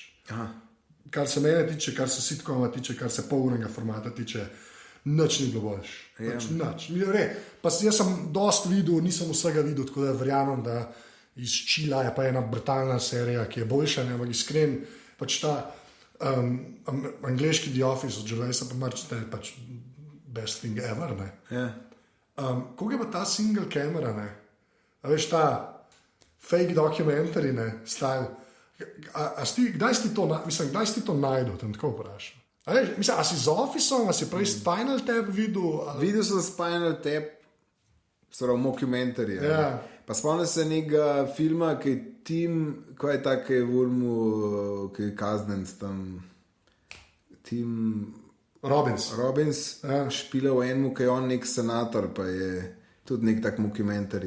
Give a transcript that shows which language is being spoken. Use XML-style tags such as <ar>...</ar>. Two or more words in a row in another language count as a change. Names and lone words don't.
<sl>Kar se mene tiče, kar se sitkoma tiče, kar se polurnega formata tiče, nič ni bilo boljš. Nič. Pa jaz sem dost videl, nisem vsega videl, tako da verjamem, da iz Čila je pa ena brutalna serija, ki je boljša, ampak iskren, pač ta angleški The Office od Gervaisa pa marčite, pač</sl> <en>best thing ever,</en> <sl>koliko je pa ta</sl> <en>single camera,</en> <sl>a veš ta</sl> <en>fake documentary, style,</en> <sl>kdaj si to najdel, tam tako vprašam? A si z Officeom, a si prej Spinal Tap videl? Videl sem Spinal Tap, skoraj mockumentary, pa spomnim se nekega filma, ki je Tim, kaj je ta, ki je v Urmu, ki je kaznenc tam, Tim, Robbins špila v enem, ki je on nek senator, pa je tudi nek tak dokumentarij.</sl>